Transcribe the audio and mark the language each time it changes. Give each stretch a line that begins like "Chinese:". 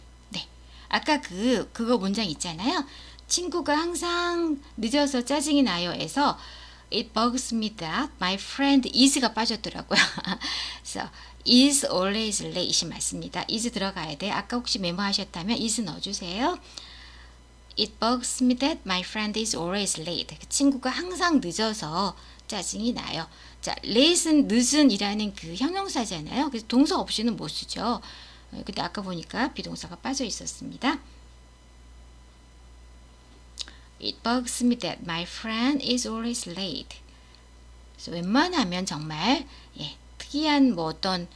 Korean: 네, 아까 그거 문장 있잖아요. 친구가 항상 늦어서 짜증이 나요에서
English: it bugs me that my friend is
Korean: 가 빠졌더라고요. 그래서
English: is always late
Korean: 이 맞습니다. is 들어가야 돼. 아까 혹시 메모하셨다면 is 넣어주세요.
English: It bugs me that my friend is always late.
Korean: 그 친구가 항상 늦어서 짜증이 나요. 자, late은 늦은 이라는 그 형용사잖아요. 그래서 동사 없이는 못 쓰죠. 근데 아까 보니까 비동사가 빠져 있었습니다.
English: It bugs me that my friend is always late.
Korean: 그래서 웬만하면 정말 특이한 뭐 어떤